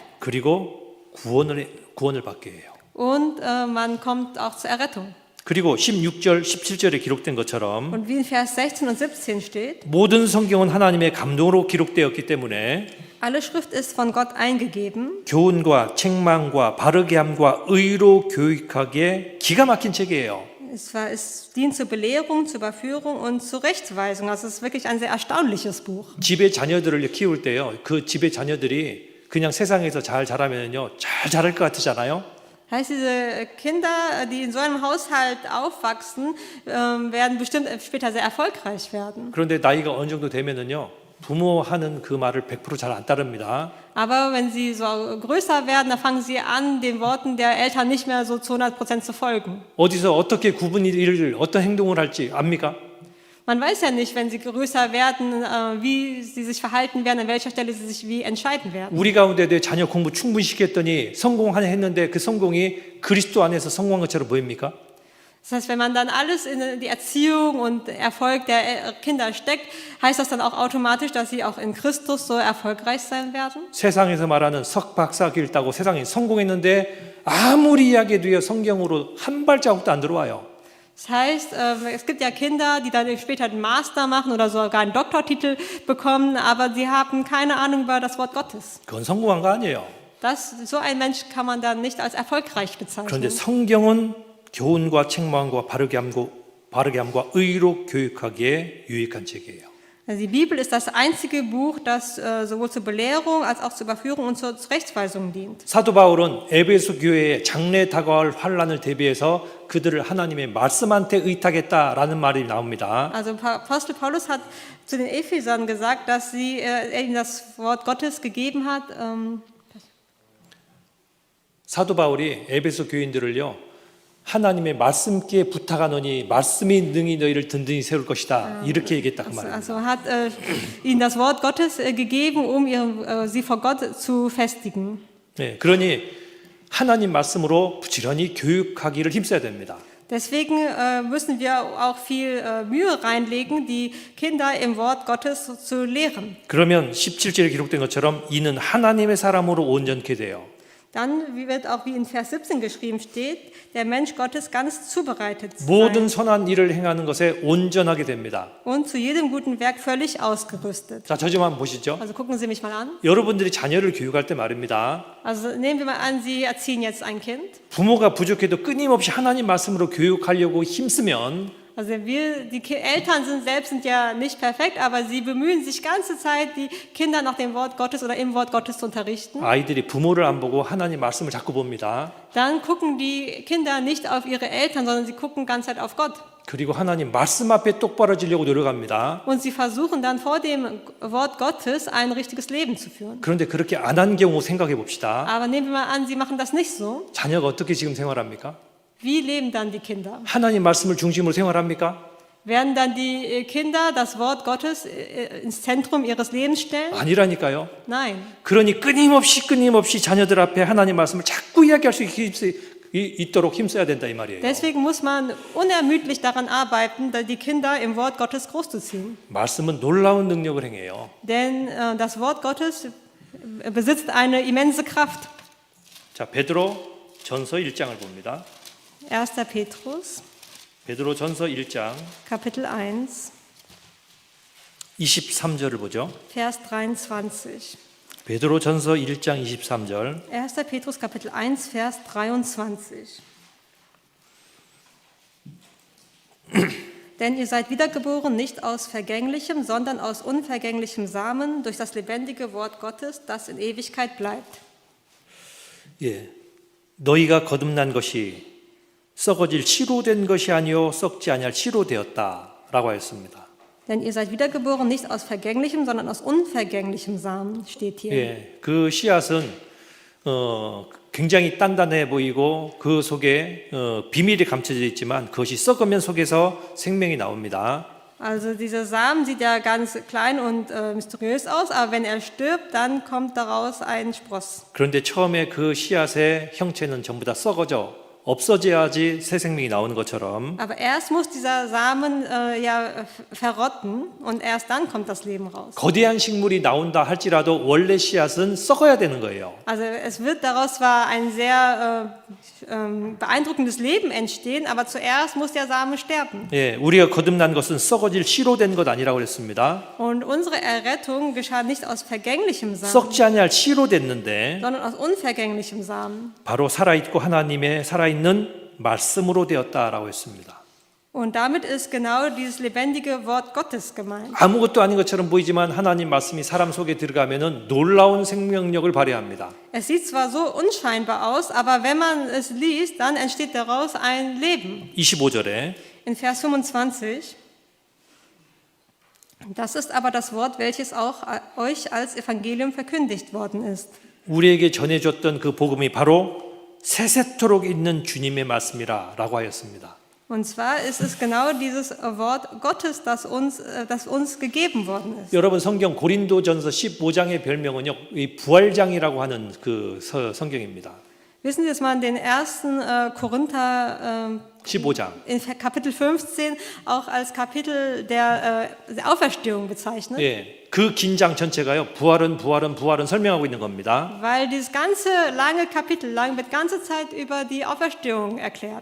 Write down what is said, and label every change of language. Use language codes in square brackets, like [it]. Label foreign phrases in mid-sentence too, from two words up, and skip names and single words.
[ko] 그리고 구원을 받게 해요. [de] und man kommt auch zur Errettung. [ko] 그리고 16절, 17절에 기록된 것처럼 [de] Und wie in Vers 16 und 17 steht, [ko] 모든 성경은 하나님의 감동으로 기록되었기 때문에 [de] alle Schrift ist von Gott eingegeben. [ko] 교훈과 책망과 바르게 함과 의로 교육하기에 기가 막힌 책이에요. [de] Es dient zur Belehrung, zur Überführung und zur Rechtweisung. Also es ist wirklich ein sehr erstaunliches Buch. [ko] 집에 자녀들을 키울 때요. 그 집에 자녀들이 그냥 세상에서 잘 자라면요. 잘 자랄 것 같으잖아요. [de] Heißt, diese Kinder, die in so einem Haushalt aufwachsen, werden bestimmt später sehr erfolgreich werden. [ko] 그런데 나이가 어느 정도 되면은요. 부모 하는 그 말을 100% 잘 안 따릅니다. [de] Aber wenn sie so größer werden, dann fangen sie an, den Worten der Eltern nicht mehr so zu 100% zu folgen. [ko] 어디서 어떻게 구분을 어떤 행동을 할지 압니까? [de] Man weiß ja nicht, wenn sie größer werden, wie sie sich verhalten werden, an welcher Stelle sie sich wie entscheiden werden. [ko] 우리 가운데 내 자녀 공부 충분히 시켰더니 성공하냐 했는데 그 성공이 그리스도 안에서 성공한 것처럼 보입니까? [de] Das heißt, wenn man dann alles in die Erziehung und Erfolg der Kinder steckt, heißt das dann auch automatisch, dass sie auch in Christus so erfolgreich sein werden? [ko] 세상에서 말하는 석박사길 따고 세상에 성공했는데 아무리 이야기해도요 성경으로 한 발자국도 안 들어와요. [de] Das heißt, es gibt ja Kinder, die dann später den Master machen oder sogar einen Doktortitel bekommen, aber sie haben keine Ahnung über das Wort Gottes. [ko] 그건 성공한 거 아니에요. [de] So ein Mensch kann man dann nicht als erfolgreich bezeichnen. [ko] 그런데 성경은 교훈과 책망과 바르게 함과 의로 교육하기에 유익한 책이에요. [de] Also die Bibel ist das einzige Buch, das sowohl zur Belehrung als auch zur Überführung und zur Rechtsweisung dient. [ko] 사도 바울은 에베소 교회의 장래 다가올 환란을 대비해서 그들을 하나님의 말씀한테 의탁했다라는 말이 나옵니다. [de] Also Apostel Paulus hat zu den Ephesern gesagt, dass er ihnen das Wort Gottes gegeben hat. [ko] 사도 바울이 에베소 교인들을요. 하나님의 말씀께 부탁하노니 말씀이 능히 너희를 든든히 세울 것이다. 이렇게 얘기했다 그 말입니다. [de] Also hat ihnen das Wort Gottes gegeben, sie vor Gott zu festigen. [ko] 네, 그러니 하나님 말씀으로 부지런히 교육하기를 힘써야 됩니다. [de] Deswegen müssen wir auch viel Mühe reinlegen, die Kinder im Wort Gottes zu lehren. [ko] 그러면 17절에 기록된 것처럼 이는 하나님의 사람으로 온전케 돼요. [de] Dann wird auch, wie in Vers 17 geschrieben steht, der Mensch Gottes ganz zubereitet [ko] 모든 [de] sein [ko] 선한 일을 행하는 것에 온전하게 됩니다. [de] und zu jedem guten Werk völlig ausgerüstet. [ko] 자, 저 좀 한번 보시죠. [de] Also gucken Sie mich mal an. [ko] 여러분들이 자녀를 교육할 때 말입니다. [de] Also nehmen wir mal an, Sie erziehen jetzt ein Kind. [ko] 부모가 부족해도 끊임없이 하나님 말씀으로 교육하려고 힘쓰면 [de] Also Eltern sind ja nicht perfekt, aber sie bemühen sich ganze Zeit, die Kinder nach dem Wort Gottes oder im Wort Gottes zu unterrichten. [ko] 아이들이 부모를 안 보고 하나님 말씀을 자꾸 봅니다. [de] Dann gucken die Kinder nicht auf ihre Eltern, sondern sie gucken ganze Zeit auf Gott. [ko] 그리고 하나님 말씀 앞에 똑바로지려고 노력합니다. [de] Und sie versuchen dann vor dem Wort Gottes ein richtiges Leben zu führen. [ko] 그런데 그렇게 안 한 경우 생각해 봅시다. [de] Aber nehmen wir mal an, sie machen das nicht so. [ko] 자녀가 어떻게 지금 생활합니까? [de] Wie leben dann die Kinder? [ko] 하나님 말씀을 중심으로 생활합니까? [de] Werden dann die Kinder das Wort Gottes ins Zentrum ihres Lebens stellen? [ko] 아니라니까요. [de] Nein. [ko] 그러니 끊임없이 자녀들 앞에 하나님 말씀을 자꾸 이야기할 수 있도록 힘써야 된다 이 말이에요. [de] Deswegen muss man unermüdlich daran arbeiten, die Kinder im Wort Gottes großzuziehen. [ko] 말씀은 놀라운 능력을 행해요. [de] Denn das Wort Gottes besitzt eine immense Kraft. [ko] 자, 베드로 전서 1장을 봅니다. [de] 1. Petrus, [ko] 베드로 전서 1장 [de] Kapitel 1, [ko] 23절을 보죠. [de] Vers 23. [ko] 베드로 전서 1장 23절. [de] 1. Petrus, Kapitel 1, Vers 23. Denn ihr seid wiedergeboren nicht aus vergänglichem, sondern aus unvergänglichem Samen durch das lebendige Wort Gottes, das in Ewigkeit bleibt. [ko] 예. 너희가 거듭난 것이 썩어질 씨로 된 것이 아니요 썩지 아니할 씨로 되었다라고 하였습니다. [de] Denn ihr seid wiedergeboren nicht aus vergänglichem, sondern aus unvergänglichem Samen, steht hier. [ko] 예. 그 씨앗은 굉장히 단단해 보이고 그 속에 비밀이 감춰져 있지만 그것이 썩으면 속에서 생명이 나옵니다. [de] Also dieser Samen sieht ja ganz klein und mysteriös aus, aber wenn er stirbt, dann kommt daraus ein Spross. [ko] 그런데 처음에 그 씨앗의 형체는 전부 다 썩어져 없어져야지 새 생명이 나오는 것처럼 [de] Aber erst muss dieser Samen verrotten und erst dann kommt das Leben raus. [ko] 거대한 식물이 나온다 할지라도 원래 씨앗은 썩어야 되는 거예요. [de] Also es wird daraus zwar ein sehr beeindruckendes Leben entstehen, aber zuerst muss der Samen sterben. [ko] 예, 우리가 거듭난 것은 썩어질 씨로 된 것 아니라고 그랬습니다. [de] Und unsere Errettung geschah nicht aus vergänglichem Samen, [ko] 썩지 아니할 씨로 됐는데 [de] sondern aus unvergänglichem Samen. [ko] 바로 살아있고 하나님의 살아있는 말씀으로 되었다라고 했습니다. [de] Und damit ist genau dieses lebendige Wort Gottes gemeint. [ko] 아무것도 아닌 것처럼 보이지만 하나님 말씀이 사람 속에 들어가면은 놀라운 생명력을 발휘합니다. [de] Es sieht zwar so unscheinbar aus, aber wenn man es liest, dann entsteht daraus ein Leben. [ko] 25절에 [de] In Vers 25. Das ist aber das Wort, welches auch euch als Evangelium verkündigt worden ist. [ko] 우리에게 전해줬던 그 복음이 바로 세세토록 있는 주님의 말씀이라고 하였습니다. [de] Und zwar ist es genau dieses Wort Gottes, das uns gegeben worden ist. [ko] 여러분 성경 고린도전서 15장의 별명은요, 이 부활장이라고 하는 그 성경입니다. [de] Wissen Sie, dass man den 1. Korinther [ko] 15장. [de] in Kapitel 15 auch als Kapitel der Auferstehung bezeichnet? [ko] 예, 그 긴 장 전체가요, 부활은 설명하고 있는 겁니다. [de] Weil dieses ganze lange Kapitel lang wird ganze Zeit über die Auferstehung erklärt.